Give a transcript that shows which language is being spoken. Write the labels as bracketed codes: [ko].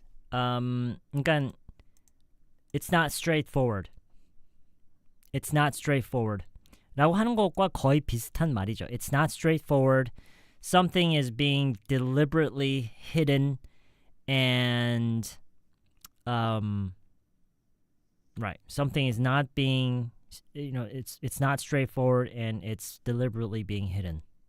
[ko] 그러니까 [en] it's not straightforward. It's not straightforward. [ko] 라고 하는 것과 거의 비슷한 말이죠. [en] It's not straightforward. Something is being deliberately hidden and right. Something is not being it's not straightforward and it's deliberately being hidden.